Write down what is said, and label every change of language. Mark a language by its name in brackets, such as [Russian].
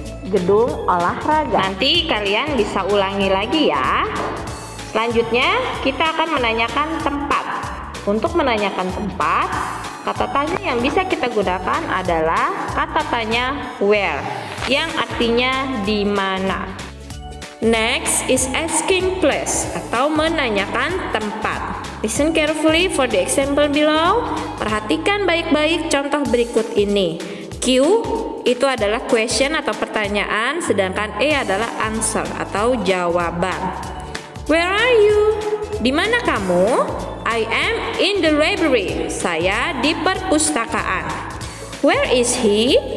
[Indonesian] Gedung olahraga. Nanti kalian bisa ulangi lagi ya. Selanjutnya kita akan menanyakan tempat. Untuk menanyakan tempat, kata tanya yang bisa kita gunakan adalah kata tanya where, yang artinya di mana. [English] Next is asking place [Indonesian] atau menanyakan tempat. [English] Listen carefully for the example below. [Indonesian] Perhatikan baik-baik contoh berikut ini. Q itu adalah question atau pertanyaan, sedangkan E adalah answer atau jawaban. [English] Where are you? [Indonesian] Di mana kamu? [English] I am in the library. [Indonesian] Saya di perpustakaan. [English] Where is he?